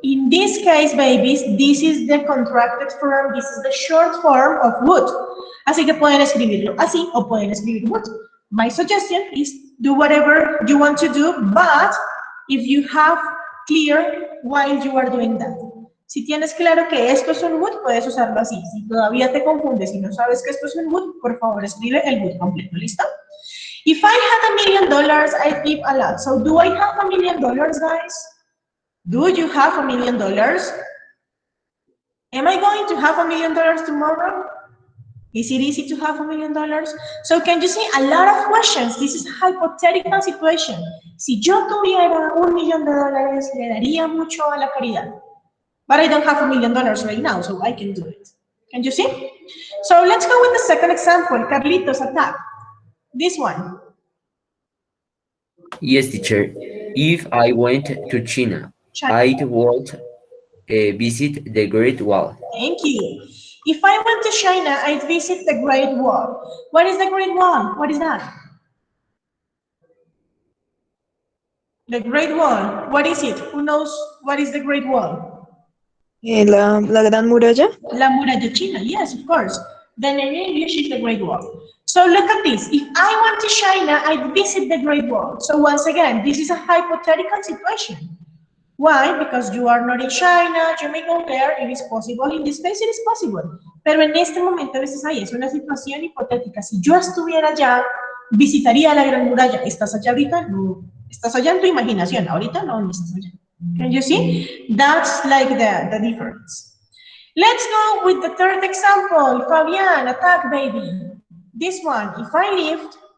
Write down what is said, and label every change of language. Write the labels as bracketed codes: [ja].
[en] In this case, babies, this is the contracted form, this is the short form of would. [es] Así que pueden escribirlo así o pueden escribir would. [en] My suggestion is do whatever you want to do, but if you have clear while you are doing that. [es] Si tienes claro que esto es un would, puedes usarlo así. Si todavía te confundes y no sabes que esto es un would, por favor escribe el would completo. ¿Listo? [en] If I had $1,000,000, I'd give a lot. So do I have $1,000,000, guys? Do you have $1,000,000? Am I going to have $1,000,000 tomorrow? Is it easy to have $1,000,000? So can you see a lot of questions? This is a hypothetical situation. [es] Si yo tuviera $1,000,000, le daría mucho a la caridad. [en] But I don't have $1,000,000 right now, so I can do it. Can you see? So let's go with the second example. Carlitos, attack. This one. Yes, teacher. If I went to China, I would visit the Great Wall. Thank you. If I went to China, I'd visit the Great Wall. What is the Great Wall? What is that? The Great Wall. What is it? Who knows what is the Great Wall? [es] La Gran Muralla. La Muralla China, [en] yes, of course. Then in English is the Great Wall. So look at this. If I went to China, I'd visit the Great Wall. So once again, this is a hypothetical situation. Why? Because you are not in China, you may go there, it is possible. In this case, it is possible. [es] Pero en este momento, a veces ahí es una situación hipotética. Si yo estuviera allá, visitaría la Gran Muralla. ¿Estás allá ahorita? No. Estás allá en tu imaginación. Ahorita no estás allá. [en] Can you see? That's like the difference. Let's go with the third example. Fabian, attack, baby. This one, if I lived...